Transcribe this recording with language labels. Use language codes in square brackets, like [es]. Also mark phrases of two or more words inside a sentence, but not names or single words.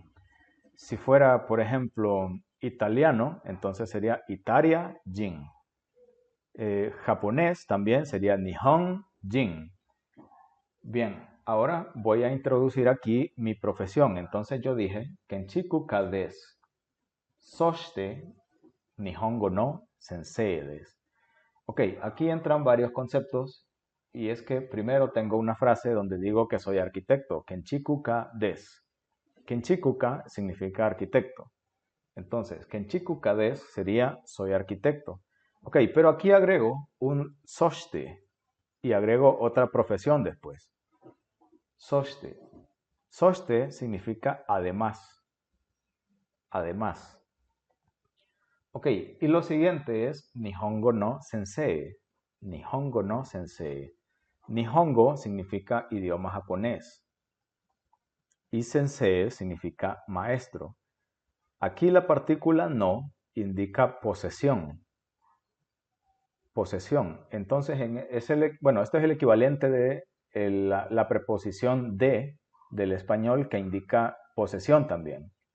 [es] Si fuera, por ejemplo, italiano, entonces sería [ja] Italia Jin. [es] Japonés también sería [ja] Nihon Jin. [es] Bien, ahora voy a introducir aquí mi profesión. Entonces yo dije [ja] Kenchiku ka desu. Soshite Nihongo no sensei desu. [es] Ok, aquí entran varios conceptos y es que primero tengo una frase donde digo que soy arquitecto, [ja] Kenchiku ka desu. Kenchiku ka [es] significa arquitecto. Entonces, [ja] Kenchiku ka desu [es] sería soy arquitecto. Ok, pero aquí agrego un soshite y agrego otra profesión después. Soshite. Soshite significa además. Además. Ok, y lo siguiente es [ja] Nihongo no sensei. Nihongo no sensei. [es] Nihongo significa idioma japonés y sensei significa maestro. Aquí la partícula no indica posesión. Posesión. Entonces, esto es el equivalente de la preposición de del español que indica posesión también.